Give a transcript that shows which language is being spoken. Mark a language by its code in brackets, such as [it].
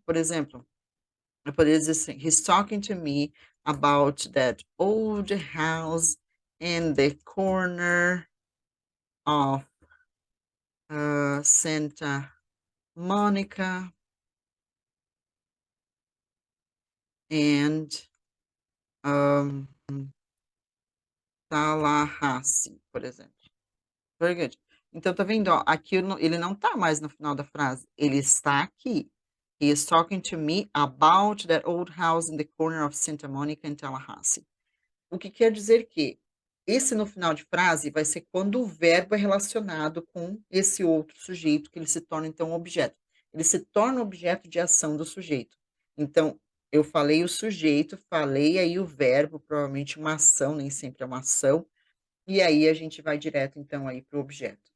[pt] Por exemplo, eu poderia dizer assim, [en] he's talking to me about that old house in the corner of Santa Monica and um, Tallahassee, por exemplo. Very good. [pt] Então, tá vendo? Ó, aqui ele não tá mais no final da frase, ele está aqui. [en] He is talking to me about that old house in the corner of Santa Monica and Tallahassee. [pt] O que quer dizer que esse no final de frase vai ser quando o verbo é relacionado com esse outro sujeito, que ele se torna então um objeto. Ele se torna objeto de ação do sujeito. Então, eu falei o sujeito, falei aí o verbo, provavelmente uma ação, nem sempre é uma ação, e aí a gente vai direto então aí para o objeto.